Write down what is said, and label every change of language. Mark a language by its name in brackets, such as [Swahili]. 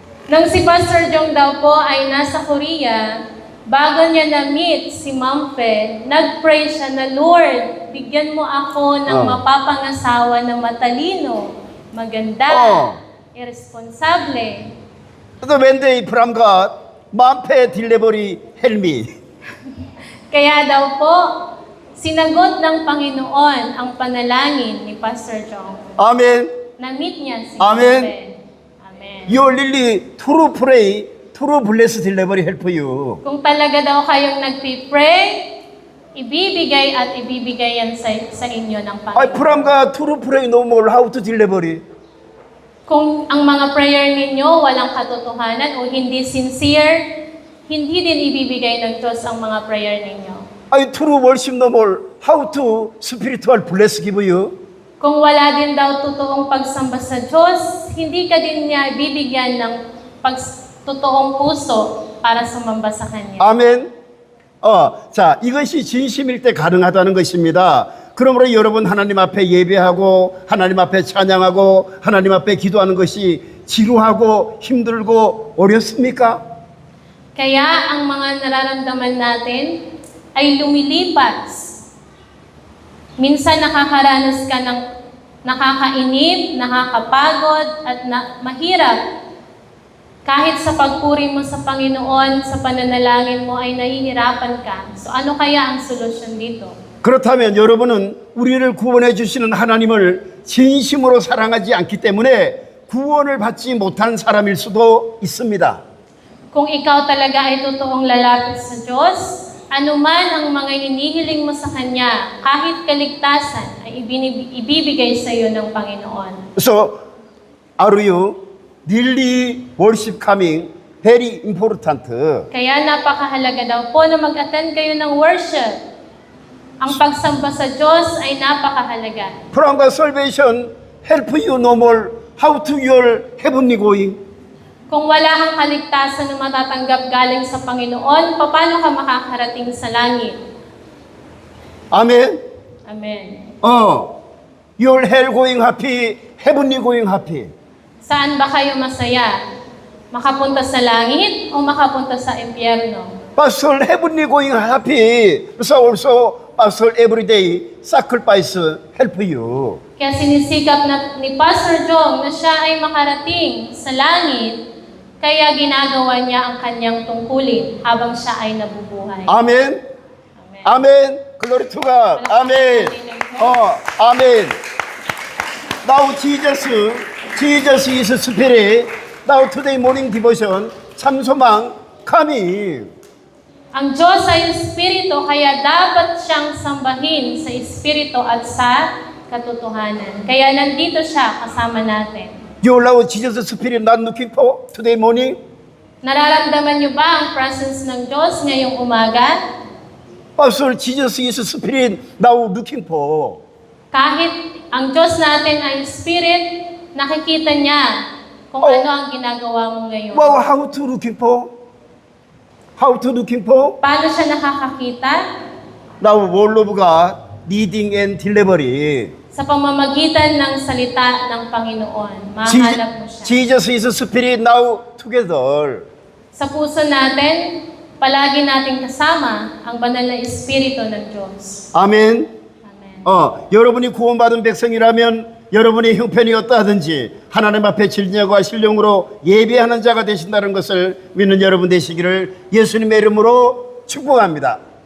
[Filipino] Nang si Pastor Jong daw po ay nasa Korea, bago niya na-meet si Ma'am Fe, nag-pray siya na, Lord, bigyan mo ako ng mapapangasawa na matalino, maganda, irresponsable. [English] So when they from God, Ma'am Fe delivery help me. [Filipino] Kaya daw po, sinagot ng Panginoon ang panalangin ni Pastor Jong. [English] Amen. [Filipino] Na-meet niya si [English] Amen. [Filipino] Ma'am Fe. Amen. [English] You really true pray, true bless delivery help you. [Filipino] Kung talaga daw kayong nagpipray, ibibigay at ibibigay yan sa inyo ng Panginoon. [English] From God true pray no more how to delivery. [Filipino] Kung ang mga prayer ninyo walang katotohanan o hindi sincere, hindi din ibibigay ng Diyos ang mga prayer ninyo. [English] True worship no more how to spiritual bless give you. [Filipino] Kung wala din daw totoong pagsamba sa Diyos, hindi ka din niya bibigyan ng totoong puso para sumamba sa Kanya. [Korean] 아멘. 자, 이것이 진심일 때 가능하다는 것입니다. 그러므로 여러분 하나님 앞에 예배하고 하나님 앞에 찬양하고 하나님 앞에 기도하는 것이 지루하고 힘들고 어렵습니까? [Filipino] Kaya ang mga nararamdaman natin ay lumilipas. Minsan nakakaranas ka ng nakakainip, nakakapagod, at mahirap. Kahit sa pagpuri mo sa Panginoon, sa pananalangin mo ay nahihirapan ka. So ano kaya ang solusyon dito? [Korean] 그렇다면 여러분은 우리를 구원해 주시는 하나님을 진심으로 사랑하지 않기 때문에 구원을 받지 못한 사람일 수도 있습니다. [Filipino] Kung ikaw talaga ay totoong lalapit sa Diyos, anuman ang mga hinihiling mo sa Kanya, kahit kaligtasan, ay ibibigay sa iyo ng Panginoon. [English] So, are you really worship coming very important? [Filipino] Kaya napakahalaga daw po na mag-attend kayo ng worship. Ang pagsamba sa Diyos ay napakahalaga. [English] From God salvation help you no more how to your heavenly going. [Filipino] Kung wala kang kaligtasan na matatanggap galing sa Panginoon, paano ka makakarating sa langit? [English] Amen. Amen. Your hell going happy, heavenly going happy. [Filipino] Saan ba kayo masaya? Makapunta sa langit o makapunta sa impyerno? [English] Pastor, heavenly going happy. So also, Pastor, every day sacrifice help you. [Filipino] Kaya sinisikap ni Pastor Jong na siya ay makarating sa langit, kaya ginagawa niya ang kanyang tungkulin habang siya ay nabubuhay. [English] Amen. Amen. Amen. Glory to God. Amen. Amen. Now Jesus is Spirit. Now today morning devotion, 참소망 coming. [Filipino] Ang Diyos ay Espiritu, kaya dapat siyang sambahin sa Espiritu at sa katotohanan. Kaya nandito siya kasama natin. You allow Jesus Spirit not looking for today morning? Nararamdaman niyo ba ang presence ng Diyos ngayong umaga? [English] Pastor, Jesus is Spirit now looking for. [Filipino] Kahit ang Diyos natin ay Spirit, nakikita niya kung ano ang ginagawa mo ngayon. [English] Wow, how to looking for? How to looking for? [Filipino] Paano siya nakakakita? [English] Now, word of God, leading and delivery. [Filipino] Sa pamamagitan ng salita ng Panginoon. Mahanap mo siya. [English] Jesus is Spirit now together. [Filipino] Sa puso natin, palagi nating kasama ang banal na Espiritu ng Diyos. [Korean] 아멘. [English] Amen. [Korean] 여러분이 구원받은 백성이라면 여러분의 형편이 어떠하든지 하나님 앞에 진정과 신령으로 예배하는 자가 되신다는 것을 믿는 여러분 되시기를 예수님의 이름으로 축복합니다.